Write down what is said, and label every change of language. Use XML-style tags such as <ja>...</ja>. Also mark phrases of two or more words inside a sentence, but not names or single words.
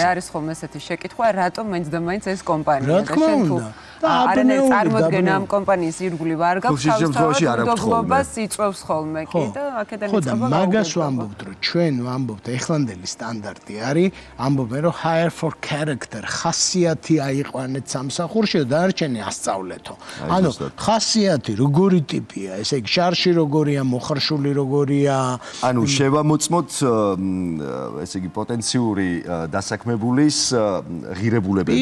<ka>არის ხოლმე ესეთი შეკითხვა, რატომ მაინც და მაინც ეს კომპანია და შენ თუ არანაირ წარმოდგენა ამ კომპანიის ირგვლივ არ გაქვს, თავისთავად იწვევს ხოლმე კი და აქედან იწყება. ხო, მაგას ვამბობთ, რომ ჩვენ ვამბობთ, ეხლანდელი სტანდარტი არის, ამბობენ, რომ</ka> <en>hire for character,</en> <ka>ხასიათი აიყვანეთ სამსახურში და დარჩენი ასწავლეთო. ანუ ხასიათი როგორი ტიპია, ესე იგი შარში როგორია, მოხარშული როგორია. ანუ შევამოწმოთ ესე იგი პოტენციური დასაქმებულის ღირებულებები.</ka>